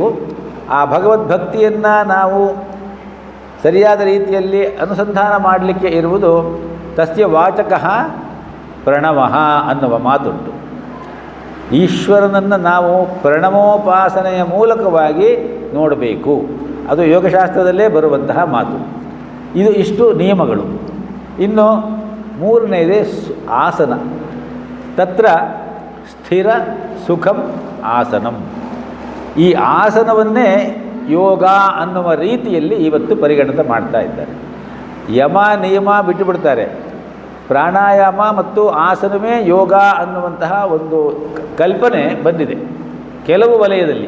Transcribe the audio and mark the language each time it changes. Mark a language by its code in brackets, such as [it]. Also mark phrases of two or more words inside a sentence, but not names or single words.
[kn] ಆ ಭಗವದ್ಭಕ್ತಿಯನ್ನು ನಾವು ಸರಿಯಾದ ರೀತಿಯಲ್ಲಿ ಅನುಸಂಧಾನ ಮಾಡಲಿಕ್ಕೆ ಇರುವುದು [sa] ತಸ್ಯ ವಾಚಕಃ ಪ್ರಣವಃ [kn] ಅನ್ನುವ ಮಾತುಂಟು. ಈಶ್ವರನನ್ನು ನಾವು ಪ್ರಣವೋಪಾಸನೆಯ ಮೂಲಕವಾಗಿ ನೋಡಬೇಕು. ಅದು ಯೋಗಶಾಸ್ತ್ರದಲ್ಲೇ ಬರುವಂತಹ ಮಾತು. ಇಷ್ಟು ನಿಯಮಗಳು. ಇನ್ನು 3ನೇದೇ ಆಸನ. [sa] ತತ್ರ ಸ್ಥಿರ ಸುಖಂ ಆಸನಂ. [kn] ಈ ಆಸನವನ್ನೇ ಯೋಗ ಅನ್ನುವ ರೀತಿಯಲ್ಲಿ ಇವತ್ತು ಪರಿಗಣನೆ ಮಾಡ್ತಾ ಇದ್ದಾರೆ. ಯಮ ನಿಯಮ ಬಿಟ್ಟುಬಿಡ್ತಾರೆ. ಪ್ರಾಣಾಯಾಮ ಮತ್ತು ಆಸನವೇ ಯೋಗ ಅನ್ನುವಂತಹ ಒಂದು ಕಲ್ಪನೆ ಬಂದಿದೆ ಕೆಲವು ವಲಯದಲ್ಲಿ.